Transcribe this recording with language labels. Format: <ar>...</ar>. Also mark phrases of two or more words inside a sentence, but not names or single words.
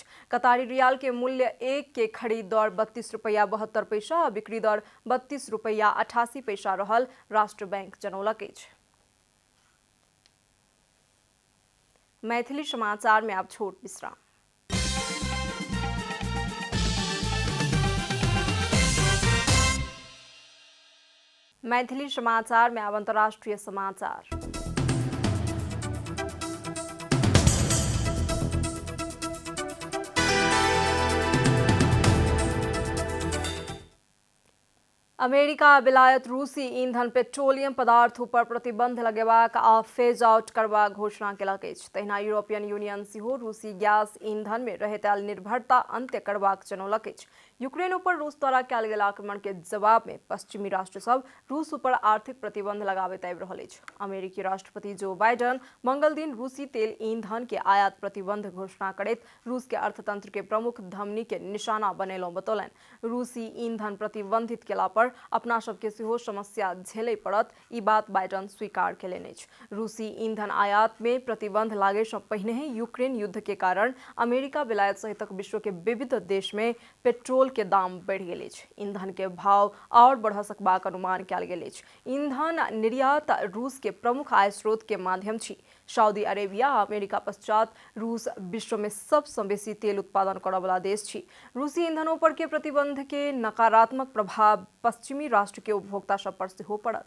<mai>कतारी रियाल के मूल्य 1 के खरीद दर 32 रुपया 72 पैसा आ बिक्री दर 32 रुपया 88 पैसा रहल राष्ट्र बैंक जनौलक अछि। मैथिली समाचार में अब छोट विश्राम। मैथिली समाचार में अब अंतर्राष्ट्रीय समाचार। अमेरिका बेलायत रूसी ईंधन पेट्रोलियम पदार्थ पर प्रतिबंध लगेबाक आ</mai> <en>phase out</en> <mai>करबाक घोषणा केलक अछि। तहिना यूरोपियन यूनियन सेहो रूसी गैस ईंधन में रहैत आयल निर्भरता अंत्य करबाक जनौलक अछि। यूक्रेन पर रूस द्वारा कयल गेल आक्रमण के जवाब में पश्चिमी राष्ट्र सब रूस पर आर्थिक प्रतिबंध लगाबैत आबि रहल अछि। अमेरिकी राष्ट्रपति जो बाइडन मंगल दिन रूसी तेल ईंधन के आयात प्रतिबंध घोषणा करैत रूस के अर्थतंत्र के प्रमुख धमनी के निशाना बनेलहुं बतौलनि। रूसी ईंधन प्रतिबंधित केला पर अपना सबके सेहो समस्या झेलय पड़त, ई बात बाइडन स्वीकार केलनि अछि। रूसी ईंधन आयात में प्रतिबंध लागे से पहिने ही यूक्रेन युद्ध के कारण अमेरिका बेलायत सहित विश्व के विविध देश में पेट्रोल के दाम बढ़ गेल अछि। ईंधन के भाव और बढ़ सकबाक अनुमान कयल गेल अछि। ईंधन निर्यात रूस के प्रमुख आय स्रोत के माध्यम छी। सऊदी अरेबिया आ अमेरिका पश्चात रूस विश्व में सबसे बेसी तेल उत्पादन करने वाला देश छी। रूसी ईंधनों पर के प्रतिबंध के नकारात्मक प्रभाव पश्चिमी राष्ट्र के उपभोक्ता सब पर सेहो पड़त।</mai>